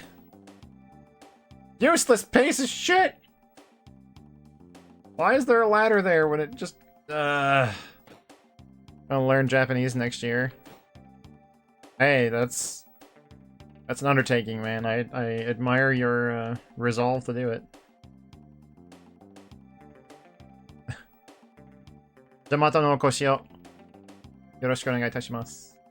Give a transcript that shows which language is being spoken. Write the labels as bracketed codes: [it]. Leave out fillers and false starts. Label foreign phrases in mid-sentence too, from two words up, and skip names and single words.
[en] Useless piece of shit! Why is there a ladder there when it just... I'll learn Japanese next year. Hey, that's an undertaking, man. I admire your resolve to do it. [ja] じゃまたのお越しをよろしくお願いいたします.